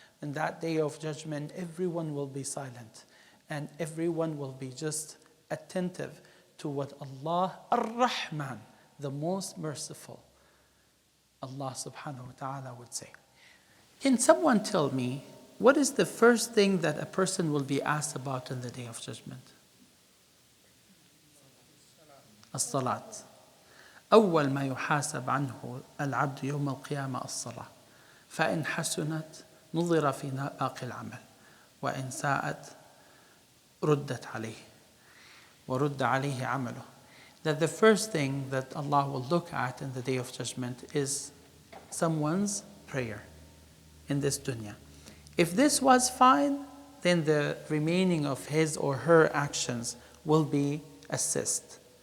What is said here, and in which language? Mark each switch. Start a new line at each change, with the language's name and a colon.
English: In that day of judgment, everyone will be silent. And everyone will be just attentive to what Allah, Ar-Rahman, the most merciful, Allah subhanahu wa ta'ala would say. Can someone tell me, what is the first thing that a person will be asked about in the day of judgment?
Arabic: As-salat. أول ما يحاسب عنه العبد يوم القيامة الصلاة فإن حسنت نظر في باقي العمل وإن ساءت ردت عليه ورد عليه عمله.
English: That the first thing that Allah will look at in the day of judgment is someone's prayer in this dunya. If this was fine, then the remaining of his or her actions will be assessed.